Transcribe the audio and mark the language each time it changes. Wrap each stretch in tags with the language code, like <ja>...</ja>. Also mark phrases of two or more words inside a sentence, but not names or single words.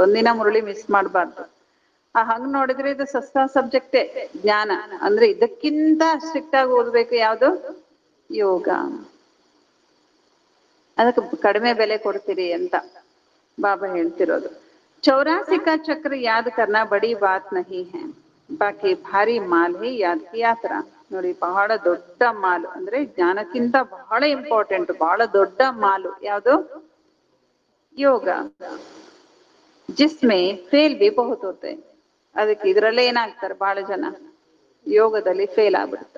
<kn>ಒಂದಿನ ಮುರಳಿ ಮಿಸ್ ಮಾಡಬಾರ್ದು. ಹಂಗ್ ನೋಡಿದ್ರೆ ಇದು ಸಸ್ತಾ ಸಬ್ಜೆಕ್ಟೇ ಜ್ಞಾನ. ಅಂದ್ರೆ ಇದಕ್ಕಿಂತ ಸ್ಟ್ರಿಕ್ಟ್ ಆಗಿ ಓದ್ಬೇಕು ಯಾವುದು? ಯೋಗ. ಅದಕ್ಕೆ ಕಡಿಮೆ ಬೆಲೆ ಕೊಡ್ತೀರಿ ಅಂತ ಬಾಬಾ ಹೇಳ್ತಿರೋದು.</kn> <hi>84 का चक्र याद करना बड़ी बात नहीं है, बाकी भारी माल है याद की यात्रा.</hi> <kn>ನೋಡಿ ಬಹಳ ದೊಡ್ಡ ಮಾಲು ಅಂದ್ರೆ ಜ್ಞಾನಕ್ಕಿಂತ ಬಹಳ ಇಂಪಾರ್ಟೆಂಟ್, ಬಹಳ ದೊಡ್ಡ ಮಾಲು ಯಾವುದು?</kn> <hi>ಯೋಗ. जिसमें फेल भी बहुत होते.</hi> <kn>ಅದಕ್ಕೆ ಇದರಲ್ಲೇ ಏನಾಗ್ತಾರೆ ಬಹಳ ಜನ, ಯೋಗದಲ್ಲಿ ಫೇಲ್ ಆಗ್ಬಿಡ್ತಾರೆ.</kn>